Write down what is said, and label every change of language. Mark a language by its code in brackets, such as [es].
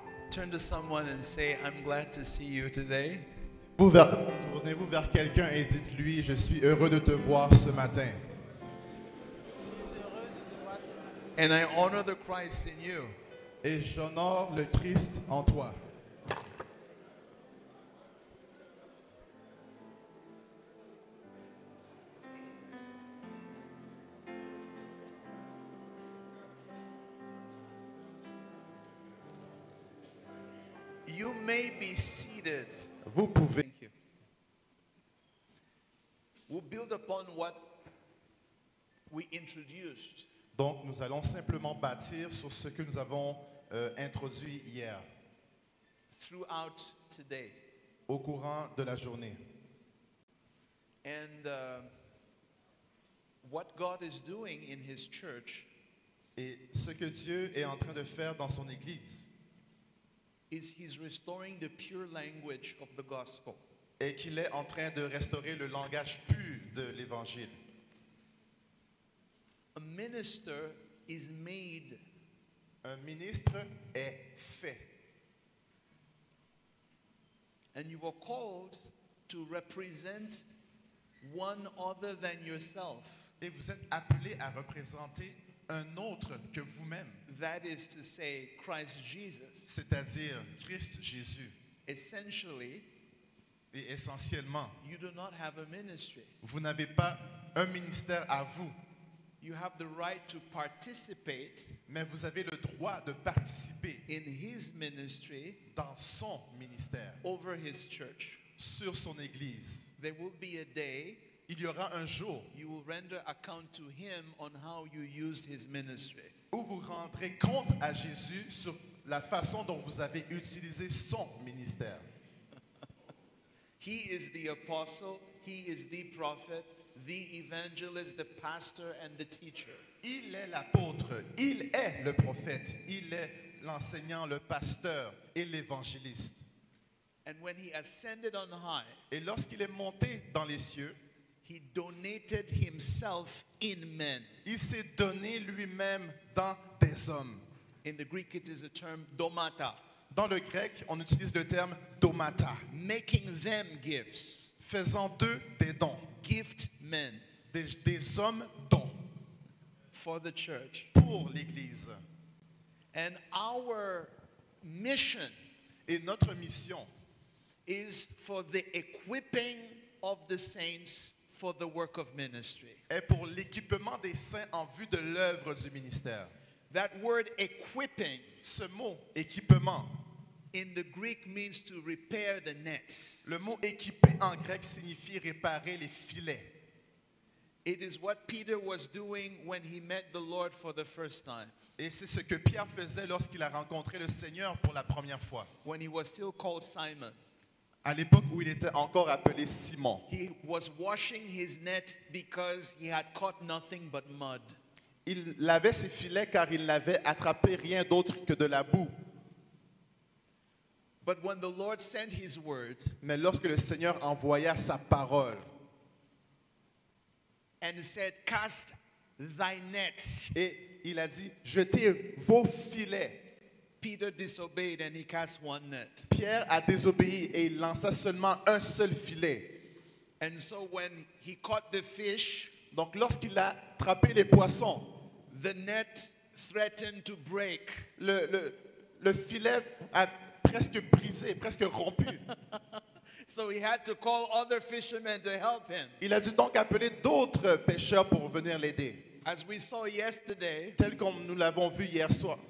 [en] turn to someone and say, I'm glad to see you today. [fr] Tournez-vous vers quelqu'un et dites-lui, je suis heureux de te voir ce matin. [en] And I honor the Christ in you. [fr] Et j'honore le Christ en toi. [en] You may be seated [fr] vous pouvez. [en] Thank you. We'll build upon what we introduced. [fr] Donc, nous allons simplement bâtir sur ce que nous avons introduit hier, [en] Throughout today. [fr] au courant de la journée. [en] And what God is doing in His church [fr] Et ce que Dieu est en train de faire dans son Église [en] is He's restoring the pure language of the gospel. [fr] est qu'il est en train de restaurer le langage pur de l'Évangile. [en] A minister is made. [fr] Un ministre est fait. [en] And you were called to represent one other than yourself. [fr] Et vous êtes appelé à représenter un autre que vous-même, [en] That is to say, Christ Jesus. [fr] c'est-à-dire Christ Jésus. [en] Essentially, [fr] Et essentiellement, [en] you do not have a ministry. [fr] vous n'avez pas un ministère à vous, [en] You have the right to participate [fr] mais vous avez le droit de participer [en] in His ministry [fr] dans son ministère, [en] over His church. [fr] sur son Église. [en] There will be a day [fr] Il y aura un jour [en] you will render account to Him on how you used His ministry. [fr] où vous rendrez compte à Jésus sur la façon dont vous avez utilisé son ministère. [en] He is the apostle, He is the prophet, the evangelist, the pastor, and the teacher. [fr] Il est l'apôtre, il est le prophète, il est l'enseignant, le pasteur et l'évangéliste. [en] And when He ascended on high, [fr] Et lorsqu'il est monté dans les cieux, [en] He donated Himself in men. [fr] il s'est donné lui-même dans des hommes. [en] In the Greek, it is a term domata, [fr] Dans le grec, on utilise le terme domata, [en] making them gifts, [fr] faisant d'eux des dons, [en] gift men [fr] des hommes dons [en] for the church. [fr] pour l'Église. [en] And our mission [fr] Et notre mission [en] is for the equipping of the saints for the work of ministry. [fr] est pour l'équipement des saints en vue de l'œuvre du ministère. [en] That word equipping [fr] Ce mot équipement, [en] in the Greek means to repair the nets. [fr] le mot équipé en grec signifie réparer les filets. [en] It is what Peter was doing when he met the Lord for the first time, [fr] Et c'est ce que Pierre faisait lorsqu'il a rencontré le Seigneur pour la première fois, [en] when he was still called Simon. [fr] à l'époque où il était encore appelé Simon. [en] He was washing his net because he had caught nothing but mud. [fr] Il lavait ses filets car il n'avait attrapé rien d'autre que de la boue. [en] But when the Lord sent his word [fr] Mais lorsque le Seigneur envoya sa parole [en] and said, "Cast thy nets," [fr] et il a dit, jetez vos filets, [en] Peter disobeyed and he cast one net. [fr] Pierre a désobéi et il lança seulement un seul filet. [en] And so when he caught the fish, [fr] Donc lorsqu'il a attrapé les poissons, [en] the net threatened to break. [fr] le filet a presque brisé, presque rompu. [en] So he had to call other fishermen to help him. [fr] Il a dû donc appeler d'autres pêcheurs pour venir l'aider. [en] As we saw yesterday, [fr] Tel comme nous l'avons vu hier soir,